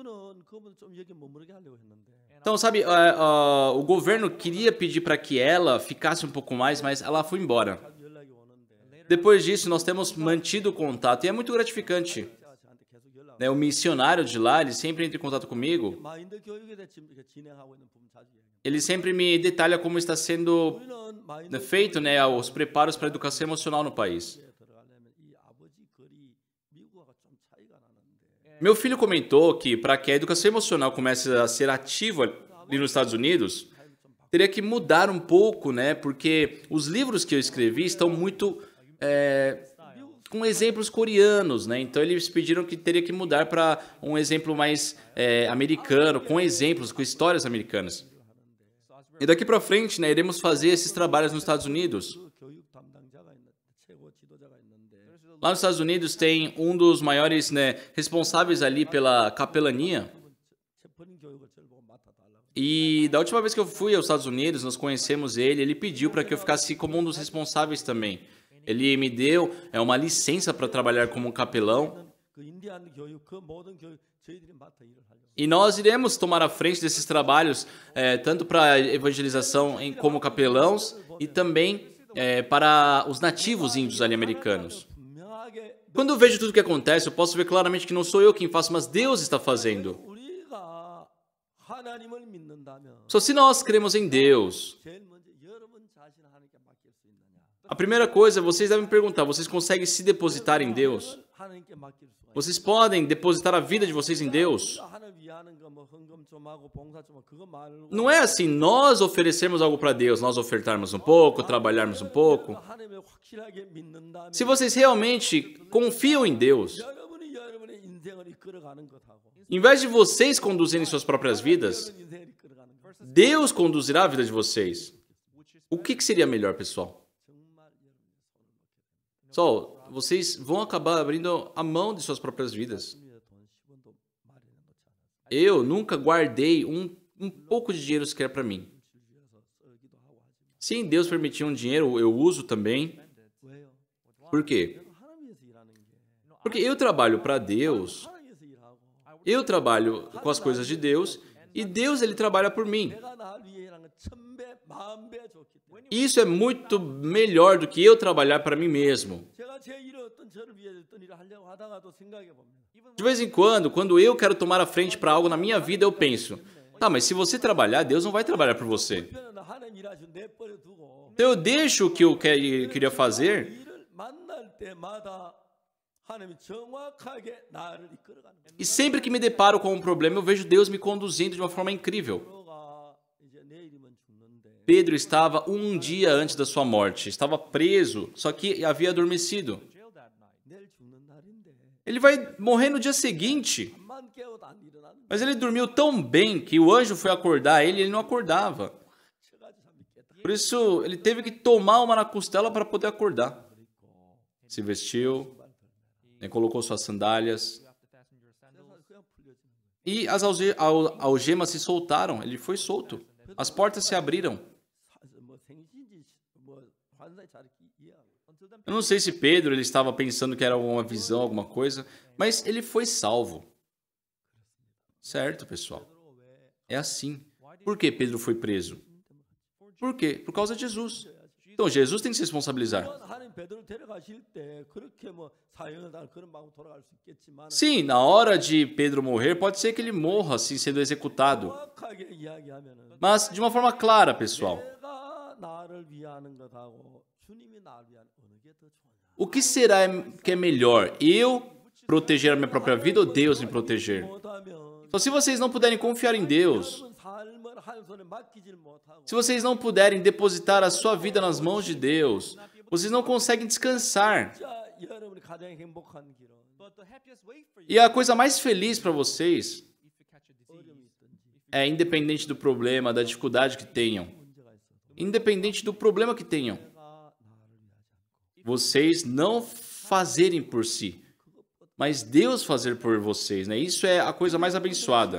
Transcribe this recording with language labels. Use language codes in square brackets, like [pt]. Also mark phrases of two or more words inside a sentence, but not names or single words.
[pt] Então, sabe, o governo queria pedir para que ela ficasse um pouco mais, mas ela foi embora. Depois disso, nós temos mantido contato e é muito gratificante. né, o missionário de lá, ele sempre entra em contato comigo, [ko] 마인드 교육에 대해 지금 이렇게 진행하고 있는 부분 자주 얘기해요. [pt] ele sempre me detalha como está sendo [ko] 우리는 마인드 [pt] feito, né, os preparos para a educação emocional no país. [ko] 교육에 들어가려면 이 아버지 글이 미국하고 좀 차이가 나는데 [pt] Meu filho comentou que para que a educação emocional comece a ser ativa ali nos Estados Unidos, teria que mudar um pouco, né? Porque os livros que eu escrevi estão muito com exemplos coreanos, né? Então eles pediram que teria que mudar para um exemplo mais americano, com exemplos, com histórias americanas. E daqui para frente, né, iremos fazer esses trabalhos nos Estados Unidos. [ko] 그 교육 담당자가 있는 최고 지도자가 있는데 [pt] Lá nos Estados Unidos tem um dos maiores, né, responsáveis ali pela capelania. [ko] 체포린 교육을 저를 보고 맡아달라고. [pt] E da última vez que eu fui aos Estados Unidos, nós conhecemos ele pediu para que eu ficasse como um dos responsáveis também. Ele me deu uma licença para trabalhar como um capelão. [ko] 그 인디안 교육 그 모든 교육 저희들이 맡아 일을 하려고. [pt] E nós iremos tomar a frente desses trabalhos, tanto para a evangelização como capelãos e também para os nativos índios ali americanos. [ko] 분명하게 [pt] Quando eu vejo tudo o que acontece, eu posso ver claramente que não sou eu quem faço, mas Deus está fazendo. [ko] 우리가 하나님을 믿는다면 [pt] Só se nós cremos em Deus. [ko] 제일 먼저 여러분 자신 하나님께 맡길 수 있느냐? [pt] A primeira coisa, vocês devem perguntar, vocês conseguem se depositar em Deus? [ko] 하나님께 맡길 수가 있어요. [pt] Vocês podem depositar a vida de vocês em Deus? [ko] 하나님 위하는 거 뭐 헌금 좀 하고 봉사 좀 하고 그거 말고 [pt] Não é assim, nós oferecermos algo para Deus, nós ofertarmos um pouco, trabalharmos um pouco. [ko] 하나님을 확실하게 믿는다면 [pt] Se vocês realmente confiam em Deus, [ko] 여러분이 여러분의 인생을 이끌어가는 것하고 [pt] em vez de vocês conduzirem suas próprias vidas, [ko] 여러분 인생을 이끌어가는 것 [pt] Deus conduzirá a vida de vocês. O que seria melhor, pessoal? [ko] 정말 여러분의 손을 놓게 됩니다. [pt] Pessoal, vocês vão acabar abrindo a mão de suas próprias vidas. [ko] 돈 10원도 마련해 놓지 않았어요. [pt] Eu nunca guardei um pouco de dinheiro sequer para mim. [ko] 위해서 쓰기도 하고 하지만 [pt] Se Deus permitir um dinheiro, eu uso também. [ko] 왜요? [pt] Por quê? [ko] 내가 하나님 위해서 일하는 게 [pt] Porque eu trabalho para Deus, [ko] 하나님 위해서 일하고 [pt] eu trabalho com as coisas de Deus e Deus ele trabalha por mim. [ko] 내가 날 위해 일하는 건 1000배, 10,000배 좋기 때문에 [pt] Isso é muito melhor do que eu trabalhar para mim mesmo. [ko] 제가 제 일을 어떤 저를 위해 어떤 일을 하려고 하다가도 생각해 봅니다. [pt] De vez em quando eu quero tomar a frente para algo na minha vida, eu penso, tá, mas se você trabalhar, Deus não vai trabalhar por você. [ko] 편은 하나님 일하시고 내버려 두고 [pt] Então eu deixo o que eu queria fazer [ko] 일을 만날 때마다 하나님이 정확하게 나를 이끌어가는 거예요. [pt] e sempre que me deparo com um problema, eu vejo Deus me conduzindo de uma forma incrível. [ko] 베드로가 이제 내일이면 죽는데 [pt] Pedro estava um dia antes da sua morte, estava preso, só que havia adormecido. [en] jail that night. [ko] 내일 죽는 날인데 [pt] Ele vai morrer no dia seguinte, [ko] 잠만 깨워도 안 일어나는 [pt] mas ele dormiu tão bem que o anjo foi acordar ele e ele não acordava. [ko] 쳐가지고 잠이 깼다. [pt] Por isso, ele teve que tomar uma na costela para poder acordar. Se vestiu, né, colocou suas sandálias [en] You have to fasten your sandals. [ko] 그래서 그냥 풀려지는 거예요. [pt] e as algemas se soltaram. Ele foi solto. As portas se abriram. [ko] 뭐 생신지 뭐 환상이 잘 이해하고 [en] Until then, [pt] Eu não sei se Pedro ele estava pensando que era uma visão, alguma coisa, mas ele foi salvo. Certo, pessoal? [ko] 베드로 왜 [pt] É assim. Por que Pedro foi preso? Por quê? Por causa de Jesus. Então Jesus tem que se responsabilizar. [ko] 하나님 베드로 데려가실 때 그렇게 뭐 사형을 당할 그런 마음 돌아갈 수 있겠지만 [pt] Sim, na hora de Pedro morrer, pode ser que ele morra assim sendo executado. [ko] 정확하게 이야기하면은 [pt] Mas de uma forma clara, pessoal. [ko] 내가 나를 위하는 것하고 주님이 나를 위한 어느 게 더 좋으냐? [pt] O que será que é melhor? Eu proteger a minha própria vida ou Deus me proteger? [ko] 못하면 [pt] Então, se vocês não puderem confiar em Deus, [ko] 여러분 삶을 하나님 손에 맡기질 못하고 [pt] se vocês não puderem depositar a sua vida nas mãos de Deus, vocês não conseguem descansar. [ko] 진짜 여러분이 가장 행복한 길은 [en] but the happiest way for you, [pt] E a coisa mais feliz para vocês [en] if you catch a disease, [ko] 어려움이 있든지 [pt] é, independente do problema, da dificuldade que tenham, [ko] 문제가 있어도 [pt] independente do problema que tenham, [ko] 내가 나를 위하지 않고 [pt] vocês não fazerem por si, mas Deus fazer por vocês, né? Isso é a coisa mais abençoada.